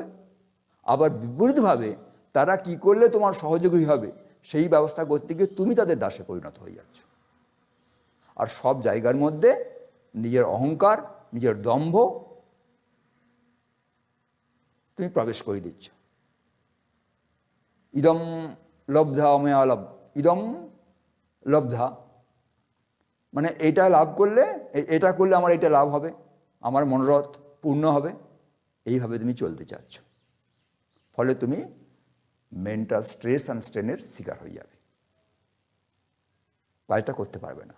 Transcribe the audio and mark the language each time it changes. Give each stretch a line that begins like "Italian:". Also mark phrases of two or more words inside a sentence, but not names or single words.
Bangla: আবার বিপরীতভাবে তারা কি করলে তোমার সহযোগী হবে সেই ব্যবস্থা করতে গিয়ে তুমি তাদের দাসে পরিণত হয়ে যাচ্ছ। আর সব জায়গার মধ্যে নিজের অহংকার, নিজের দম্ভ তুমি প্রবেশ করে দিচ্ছ।
Sanskrit: ইদম লব্ধা ময়া ইদম লব্ধা,
Bangla: মানে এটা লাভ করলে, এটা করলে আমার এটা লাভ হবে, আমার মনোরথ পূর্ণ হবে, এইভাবে তুমি চলতে চাচ্ছ। ফলে তুমি
English: mental stress and strain
Bangla: শিকার হয়ে যাবে, কাজটা করতে পারবে না।